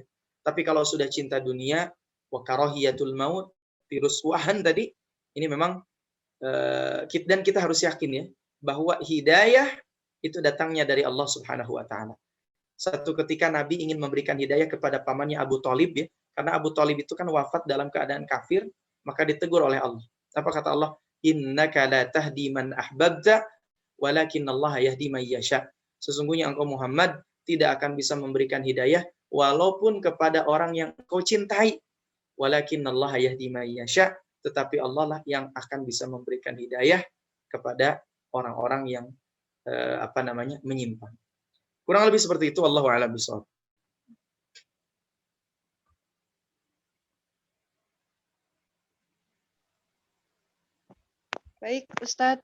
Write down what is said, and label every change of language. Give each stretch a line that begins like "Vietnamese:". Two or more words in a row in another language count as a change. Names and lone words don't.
Indonesian: Tapi kalau sudah cinta dunia,
Arabic: وكراهية الموت,
Indonesian: virus wahan tadi, ini memang dan kita harus yakin ya bahwa hidayah itu datangnya dari Allah Subhanahu wa taala. Satu ketika Nabi ingin memberikan hidayah kepada pamannya Abu Thalib, ya, karena Abu Thalib itu kan wafat dalam keadaan kafir, maka ditegur oleh Allah. Apa kata Allah?
Arabic: إنك لا تهدي من أحببت ولكن الله يهدي من يشاء.
Indonesian: Sesungguhnya engkau Muhammad tidak akan bisa memberikan hidayah walaupun kepada orang yang kau cintai.
Arabic: ولكن الله يهدي من يشاء,
Indonesian: tetapi Allah lah yang akan bisa memberikan hidayah kepada orang-orang yang menyimpang. Kurang lebih seperti itu,
Arabic: الله أعلم بالصواب.
Indonesian: Baik, Ustadz.